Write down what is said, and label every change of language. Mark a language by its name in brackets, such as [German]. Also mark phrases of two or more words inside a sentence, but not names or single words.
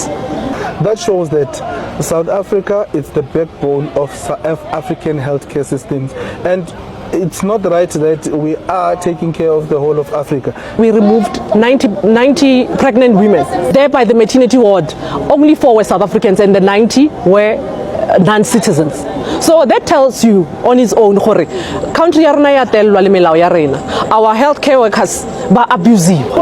[English] That shows that South Africa is the backbone of African healthcare systems, and it's not right that we are taking care of the whole of Africa. We removed 90 pregnant women. There by the maternity ward, only 4 were South Africans and the 90 were non-citizens. So that tells you on its own, [Northern Sotho] country ya rena ya telwa le melao ya rena. [English] Our healthcare workers ba abusive.